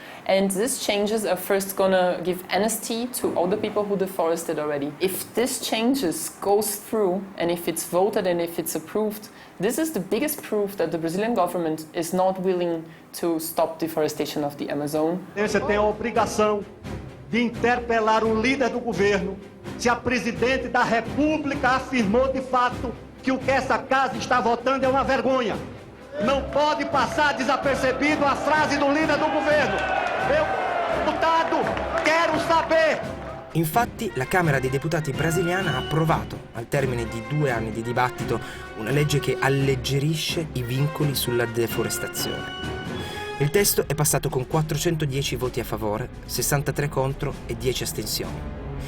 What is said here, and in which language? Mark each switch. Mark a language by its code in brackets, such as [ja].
[en] And these changes are first gonna give amnesty to all the people who deforested already. If this changes goes through, and if it's voted and if it's approved, this is the biggest proof that the Brazilian government is not willing to stop deforestation of the Amazon. [pt] Você tem a obrigação de interpelar o líder do governo se a presidente da República afirmou de fato que o que essa casa está votando é uma vergonha. Não pode passar desapercebido a frase do líder do governo. Eu, deputado, quero saber. [it] Infatti, la Camera dei Deputati brasiliana ha approvato, al termine di 2 anni di dibattito, una legge che alleggerisce i vincoli sulla deforestazione. Il testo è passato con 410 voti a favore, 63 contro e 10 astensioni.